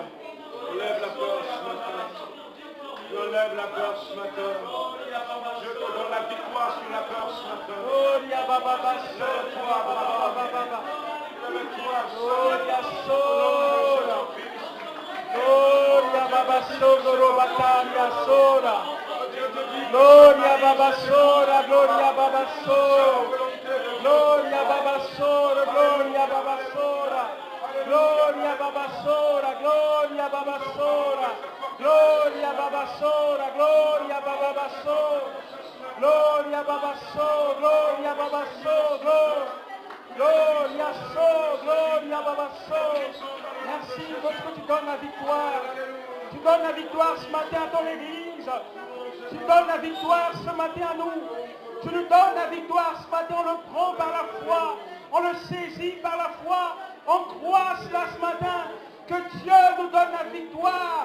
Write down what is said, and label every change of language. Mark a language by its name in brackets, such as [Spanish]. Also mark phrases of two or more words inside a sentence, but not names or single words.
[French] On lève la peur ce matin. Je lève la peur ce matin. Je te donne la victoire sur la peur ce matin. Gloria Babasora, Gloria Babasora, Gloria Babasora, Gloria Babasora, Gloria Babasora, Gloria Babasora, Gloria Babasora, Gloria babaso. Gloria babaso, gloria babaso, gloria so, gloria babaso. Merci parce que tu donnes la victoire. Tu donnes la victoire ce matin à ton église. Tu donnes la victoire ce matin à nous. Tu nous donnes la victoire ce matin, on le prend par la foi. On le saisit par la foi. On croit cela ce matin, que Dieu nous donne la victoire.